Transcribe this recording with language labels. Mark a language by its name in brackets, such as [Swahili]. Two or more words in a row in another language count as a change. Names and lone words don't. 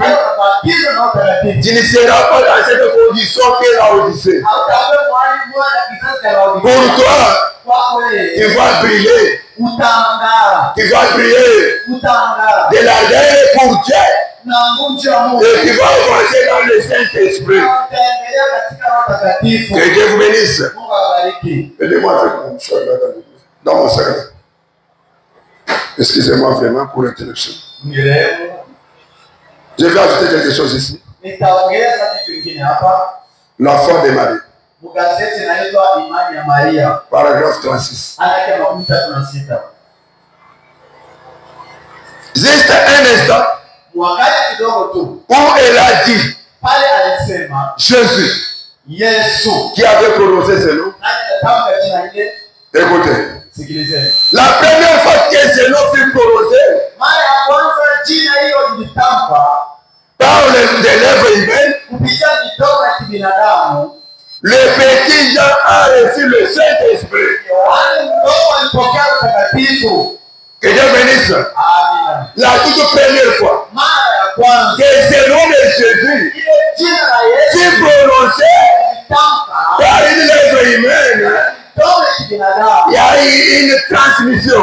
[Swahili] Hayo baptizo na utaratibu. [French] tu ne seras pas dans cette condition que la Odyssée. [Swahili] Hautakuwa mwalimu mwana kizazi cha Laodikia. [French] Pour toi, [Swahili] Kwako wewe [French] tu vas briller. [Swahili] utaangara, [French] Tu vas briller [Swahili] utaangara [French] de l'ardeur pour Dieu. [Swahili] na nguvu ya Mungu. [French] Et tu vas avancer dans le Saint-Esprit. [Swahili] Na utaendelea katika roho takatifu. [French] Que Dieu vous bénisse. [Swahili] Mungu awabariki. [French] Aidez-moi avec mon choix là dans mon sac. Excusez-moi vraiment pour l'interruption. [Swahili] Nirehemu. [French] Je vais ajouter quelque chose ici. [Swahili] Nitaongeza kitu kingine hapa. [French] La foi de Marie. [Swahili] Mgazeti inaitwa Imani ya Maria. [French] Paragraphe 36. [Swahili] Aya ya 36. [French] Juste un instant [Swahili] Wakati kidogo tu [French] où elle a dit [Swahili] pale alisema [French] Jésus [Swahili] Yesu. [French] qui avait prononcé ce nom. [Swahili] Nani anatamka jina ile? [French] Écoutez. [Swahili] Sikilizeni. [French] La première fois que ce nom fut prononcé [Swahili] Mara ya kwanza jina hilo lilitamkwa [French] par les lèvres humaines, [Swahili] kupitia midomo ya kibinadamu, [French] Le petit Jean a reçu le Saint-Esprit. Que Dieu bénisse. La toute première fois que ce nom de Jésus fut prononcé par une lèvre humaine, il y a eu une transmission.